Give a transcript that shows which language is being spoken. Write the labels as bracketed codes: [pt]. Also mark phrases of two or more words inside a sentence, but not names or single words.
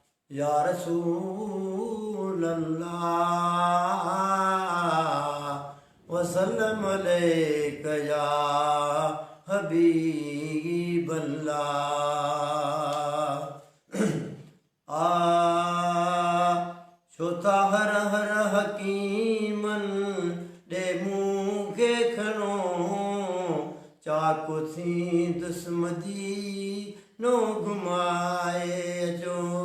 [ar] يا رسول الله، وسلم عليك يا حبيب الله۔ [sd] آ، ڇو ٿا هر هر حڪيمن ڏي مون کي کڻو، چاڪ ٿي دسمدي نو گهمائي اچو۔